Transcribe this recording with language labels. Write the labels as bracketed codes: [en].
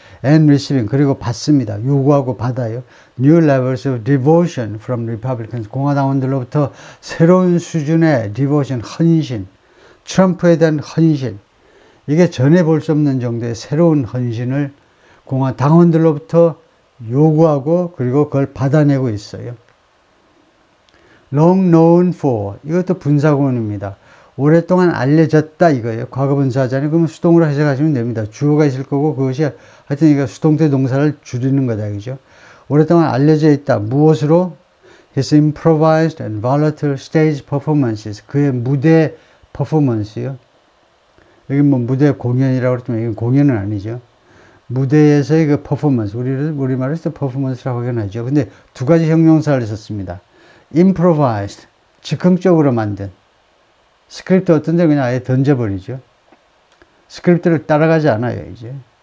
[en] And receiving, [ko] 그리고 받습니다. 요구하고 받아요. [en] New levels of devotion from Republicans, [ko] 공화당원들로부터 새로운 수준의 devotion, 헌신, 트럼프에 대한 헌신, 이게 전에 볼 수 없는 정도의 새로운 헌신을 공화당원들로부터 요구하고 그리고 그걸 받아내고 있어요. [en] Long known for, [ko] 이것도 분사구문입니다. 오랫동안 알려졌다 이거예요. 과거 분사하잖아요. 그러면 수동으로 해석하시면 됩니다. 주어가 있을 거고 그것이 하여튼 이거 수동태 동사를 줄이는 거다. 그죠? 오랫동안 알려져 있다. 무엇으로? [en] His improvised and volatile stage performances. [ko] 그의 무대 퍼포먼스요. 여기 뭐 무대 공연이라고 그랬지만 이건 공연은 아니죠. 무대에서의 그 퍼포먼스. 우리말에서 퍼포먼스라고 하긴 하죠. 근데 두 가지 형용사를 썼습니다. improvised. 즉흥적으로 만든. 스크립트 어떤 데 그냥 아예 던져버리죠. 스크립트를 따라가지 않아요, 이제.